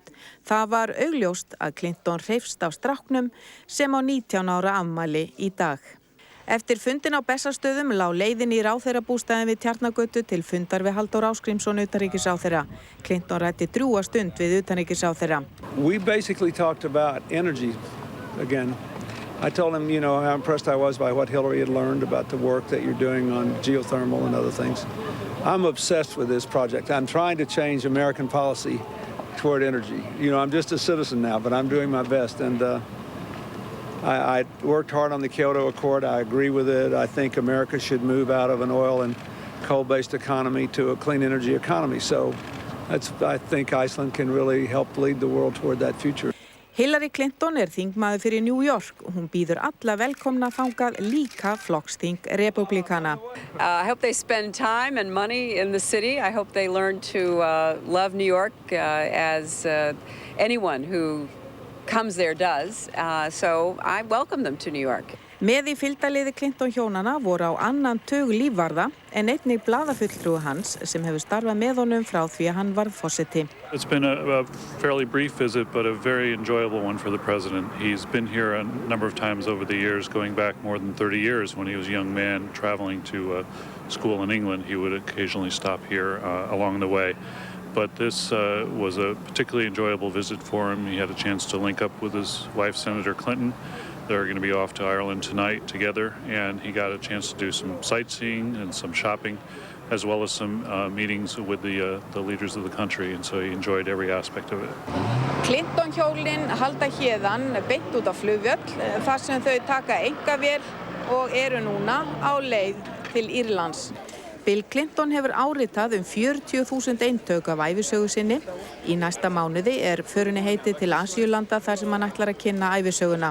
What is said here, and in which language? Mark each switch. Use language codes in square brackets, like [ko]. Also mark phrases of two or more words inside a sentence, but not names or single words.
[is] Það var augljóst að Clinton hreifst af stráknum sem á 19 ára afmæli í dag. Eftir fundin á Bessastöðum lá leiðin í ráðherrabústaðinn við Tjarnargötu til fundar við Halldór Ásgrímsson utanríkisráðherra. Clinton ræddi drjúga stund við utanríkisráðherra. [en] We basically talked about energy again. I told him, how impressed I was by what Hillary had learned about the work that you're doing on geothermal and other things. I'm obsessed with this project. I'm trying to change American policy toward energy. I'm just a citizen now, but I'm doing my best. And I worked hard on the Kyoto Accord. I agree with it. I think America should move out of an oil and coal-based economy to a clean energy economy. So I think Iceland can really help lead the world toward that future. [is] Hillary Clinton þingmaður fyrir New York og hún býður alla velkomna þangað líka flokksþing repúblikana. [en] I hope they spend time and money in the city. I hope they learn to love New York as anyone who comes there does. So I welcome them to New York. [is] Með í fylgdarliði Clinton hjónana voru á annan tug lífvarða en einnig blaðafulltrúi hans sem hefur starfað með honum frá því að hann varð forseti. [en] It's been a fairly brief visit, but a very enjoyable one for the president. He's been here a number of times over the years, going back more than 30 years when he was a young man traveling to school in England. He would occasionally stop here along the way. But this was a particularly enjoyable visit for him. He had a chance to link up with his wife, Senator Clinton. They're going to be off to Ireland tonight together, and he got a chance to do some sightseeing and some shopping, as well as some meetings with the leaders of the country, and so he enjoyed every aspect of it. [is] Clinton hjólin halda héðan beint út á flugvöll þar sem þau taka einkavél og eru núna á leið til Írlands. Bill Clinton hefur áritað 40.000 eintök af ævisögu sinni. Í næsta mánuði förinni heitið til Asíulanda þar sem hann ætlar að kynna ævisöguna.